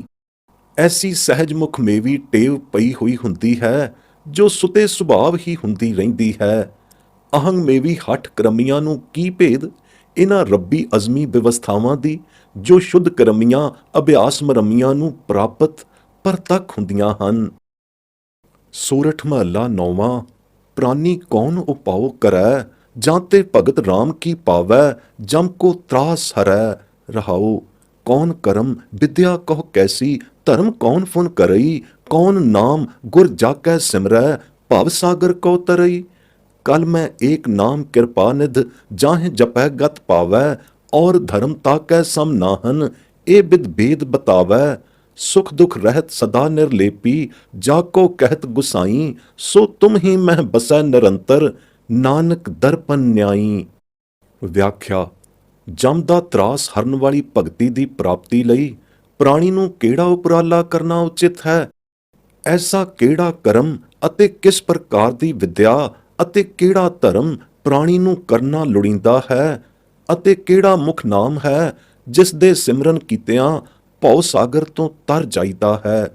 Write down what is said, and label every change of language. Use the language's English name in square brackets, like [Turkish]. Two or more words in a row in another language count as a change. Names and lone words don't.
[Punjabi] ਐਸੀ ਸਹਿਜ ਮੁਖ ਮੇਵੀ ਟੇਵ ਪਈ ਹੋਈ ਹੁੰਦੀ ਹੈ ਜੋ ਸੁਤੇ ਸੁਭਾਵ ਹੀ ਹੁੰਦੀ ਰਹਿੰਦੀ ਹੈ। ਅਹੰਗ ਮੇਵੀ ਹੱਠ ਕਰਮੀਆਂ ਨੂੰ ਕੀ ਭੇਦ ਇਹਨਾਂ ਰੱਬੀ ਅਜ਼ਮੀ ਵਿਵਸਥਾਵਾਂ ਦੀ ਜੋ ਸ਼ੁੱਧ ਕਰਮੀਆਂ ਅਭਿਆਸ ਮਰਮੀਆਂ ਨੂੰ ਪ੍ਰਾਪਤ ਪ੍ਰਤੱਖ ਹੁੰਦੀਆਂ ਹਨ। ਸੋਰਠ ਮਹੱਲਾ 9ਵਾਂ। [Braj] प्राणी कौन उपाओ करै, जाते भगत राम की पावै, जम को त्रास हरै। रहाओ। कौन करम विद्या कहो कैसी, धर्म कौन फुन करई, कौन नाम गुर जाकै सिमरै, भव सागर को तरई। कल मैं एक नाम कृपा निध, जाहि जपै गत पावै, और धर्म ताकै सम नाहन, ए बिद भेद बतावै। सुख दुख रहत सदा निर्लेपी, जाको कहत गुसाई, सो तुम ही मह बसै निरंतर, नानक दर्पण न्याई। [Punjabi] ਵਿਆਖਿਆ। ਜਮ ਦਾ ਤਰਾਸ ਹਰਨ ਵਾਲੀ ਭਗਤੀ ਦੀ ਪ੍ਰਾਪਤੀ ਲਈ ਪ੍ਰਾਣੀ ਨੂੰ ਕਿਹੜਾ ਉਪਰਾਲਾ ਕਰਨਾ ਉਚਿਤ ਹੈ? ਐਸਾ ਕਿਹੜਾ ਕਰਮ ਅਤੇ ਕਿਸ ਪ੍ਰਕਾਰ ਦੀ ਵਿਦਿਆ ਅਤੇ ਕਿਹੜਾ ਧਰਮ ਪ੍ਰਾਣੀ ਨੂੰ ਕਰਨਾ ਲੋੜੀਂਦਾ ਹੈ, ਅਤੇ ਕਿਹੜਾ ਮੁੱਖ ਨਾਮ ਹੈ ਜਿਸ ਦੇ ਸਿਮਰਨ ਕੀਤਿਆਂ ਭਉ ਸਾਗਰ ਤੋਂ ਤਰ ਜਾਈਦਾ ਹੈ?